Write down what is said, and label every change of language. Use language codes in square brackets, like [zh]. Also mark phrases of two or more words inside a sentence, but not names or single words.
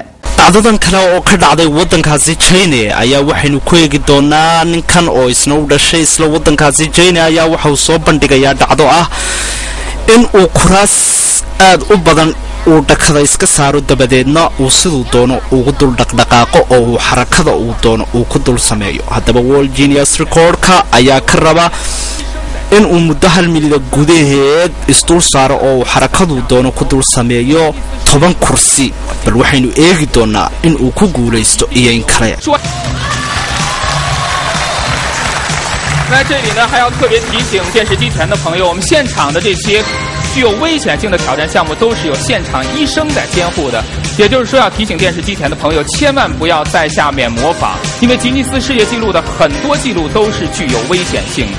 [so] dhacdadan kale oo ka dhacday wadankaasi China ayaa waxaynu ku eegi doonaa ninkan oo isna u dhashay isla wadankaasi China ayaa waxa uu soo bandhigayaa dhacdo ah in uu kuraas aad u badan uu dhakada iska saaro dabadeedna uu sidoo doono ugu dul dhaqdhaqaaqo oo uu xarakada uu doono uu ku dul sameeyo. haddaba World Genius Record-ka ayaa ka raba in uu muddo hal milida gudaheed isdul saaro oo uu xarakadu doono ku dul sameeyo 10 kursi. bal waxaynu eegi doonaa in uu ku guuleysto iyo in kale. [zh] 那这里呢，还要特别提醒电视机前的朋友，我们现场的这些具有危险性的挑战项目都是有现场医生在监护的。也就是说，要提醒电视机前的朋友，千万不要在下面模仿，因为吉尼斯世界纪录的很多记录都是具有危险性的。